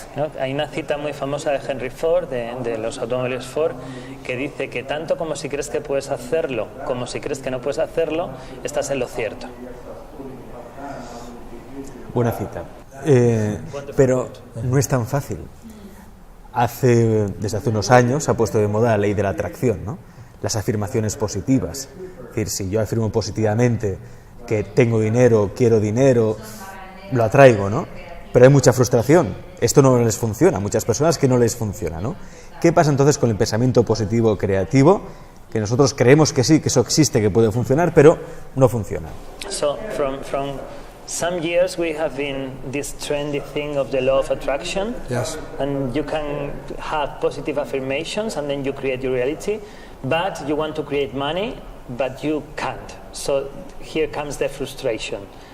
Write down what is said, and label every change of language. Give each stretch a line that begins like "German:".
Spanish: ¿No? Hay una cita muy famosa de Henry Ford, de los automóviles Ford, que dice que tanto como si crees que puedes hacerlo, como si crees que no puedes hacerlo, estás en lo cierto. Buena cita. Pero no es tan fácil. Desde hace unos años se ha puesto de moda la ley de la atracción, ¿no? Las afirmaciones positivas. Es decir, si yo afirmo positivamente que tengo dinero, quiero dinero, lo atraigo, ¿no? Pero hay mucha frustración. Esto no les funciona. A muchas personas que no les funciona, ¿no? ¿Qué pasa entonces con el pensamiento positivo creativo? Que nosotros creemos que sí, que eso existe, que puede funcionar, pero no funciona.
English: So, from some years we have been this trendy thing of the law of attraction. Yes. And you can have positive affirmations and then you create your reality, but you want to create money, but you can't. So here comes the frustration.